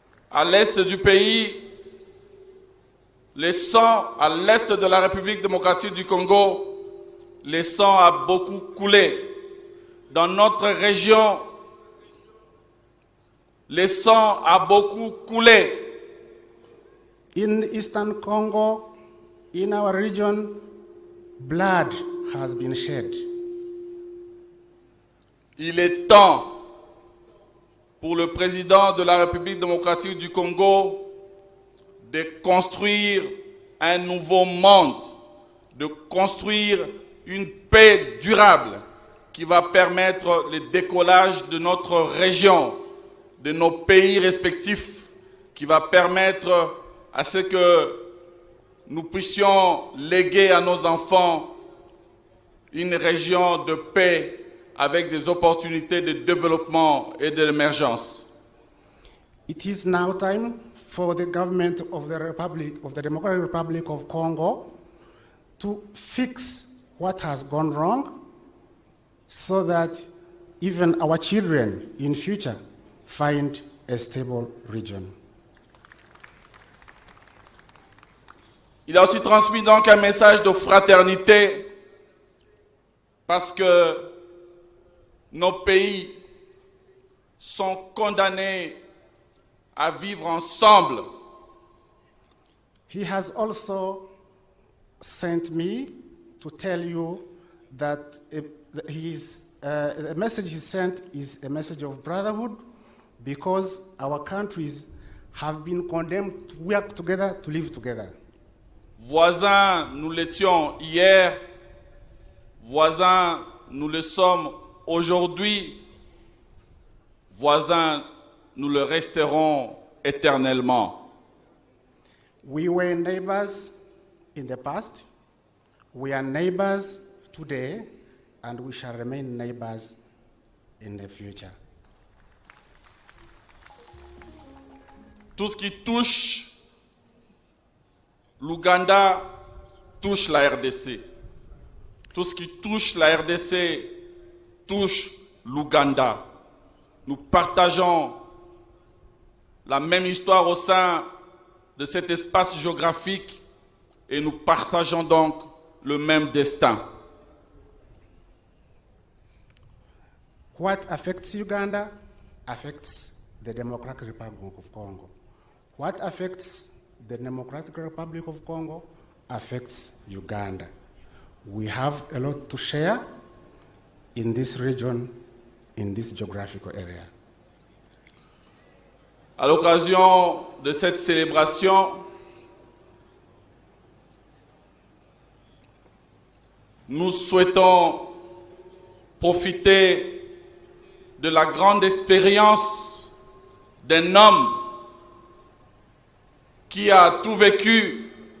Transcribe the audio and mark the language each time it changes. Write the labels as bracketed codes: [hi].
[fr] À l'est du pays, le sang, à l'est de la République démocratique du Congo, le sang a beaucoup coulé. Dans notre région, le sang a beaucoup coulé. [en] In Eastern Congo, in our region, blood has been shed. [fr] Il est temps pour le président de la République démocratique du Congo de construire un nouveau monde, de construire une paix durable qui va permettre le décollage de notre région, de nos pays respectifs, qui va permettre à ce que nous puissions léguer à nos enfants une région de paix avec des opportunités de développement et d'émergence. [en] It is now time for the government of the Democratic Republic of Congo to fix what has gone wrong so that even our children in future find a stable region. [fr] Il a aussi transmis donc un message de fraternité parce que nos pays sont condamnés à vivre ensemble. [en] He has also sent me to tell you that the message he sent is a message of brotherhood because our countries have been condemned to work together, to live together. [fr] Voisins, nous l'étions hier, voisins, nous le sommes aujourd'hui, voisins, nous le resterons éternellement. [en] We were neighbors in the past, we are neighbors today, and we shall remain neighbors in the future. [fr] Tout ce qui touche l'Ouganda touche la RDC. Tout ce qui touche la RDC touche l'Ouganda. Nous partageons la même histoire au sein de cet espace géographique et nous partageons donc le même destin. [en] What affects Uganda affects the Democratic Republic of Congo. What affects the Democratic Republic of Congo affects Uganda. We have a lot to share in this region, in this geographical area. [fr] À l'occasion de cette célébration, nous souhaitons profiter de la grande expérience d'un homme qui a tout vécu,